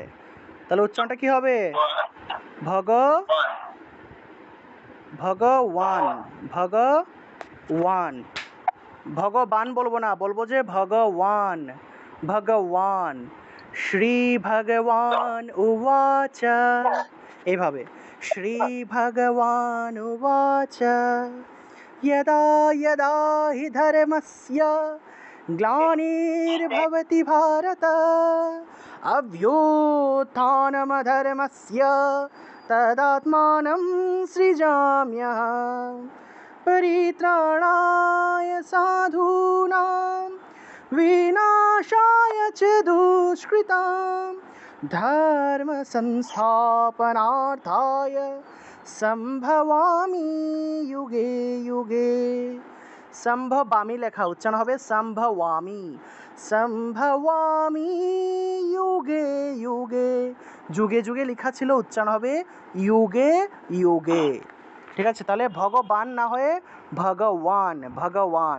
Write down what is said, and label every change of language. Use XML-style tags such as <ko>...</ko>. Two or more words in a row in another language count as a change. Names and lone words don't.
<bn>তাহলে উচ্চারণটা কি হবে? ভগ, ভগবান, ভগবান। ভগবান বলবো না, বলবো যে ভগবান, ভগবান।</bn> <sa>শ্রী ভগবান উবাচ,</sa> <bn>এইভাবে।</bn> <sa>শ্রী ভগবান উবাচ यदा यदा हि धर्मस्य ग्लानिर्भवति भारत अभ्युत्थानमधर्मस्य तदात्मानं सृजाम्यहम् परित्राणाय साधूनां विनाशाय च दुष्कृतां धर्मसंस्थापनार्थाय সম্ভবামি যুগে যুগে।</sa> <bn>সম্ভবামি লেখা, উচ্চারণ হবে সম্ভবামি,</bn> <sa>সম্ভবামি যুগে যুগে।</sa> <bn>যুগে যুগে লেখা ছিল, উচ্চারণ হবে যুগে যুগে। ঠিক আছে, তাহলে ভগবান না হয়ে ভগবান, ভগবান।</bn>